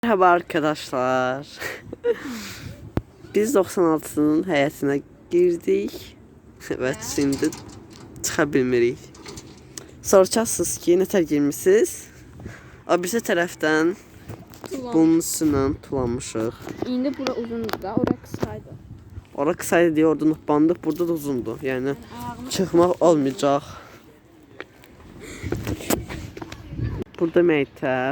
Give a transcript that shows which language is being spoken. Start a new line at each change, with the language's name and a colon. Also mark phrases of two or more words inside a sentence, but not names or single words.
Turkish: Merhaba arkadaşlar.
Azerbaijani: Biz 96'nın həyətinə girdik.
Turkish: Evet, şimdi
Azerbaijani: çıxa bilmirik. Soracaqsınız ki, nətər girmişsiniz? O birisi tərəfdən bunun üstündən tulanmışıq. İndi bura uzundur da,
Turkish: oraya kısaydı.
Azerbaijani: Ora qısaydı deyə orada nopbandıq, burada da uzundur. Yəni çıxmaq olmayacaq. Burada məktəb.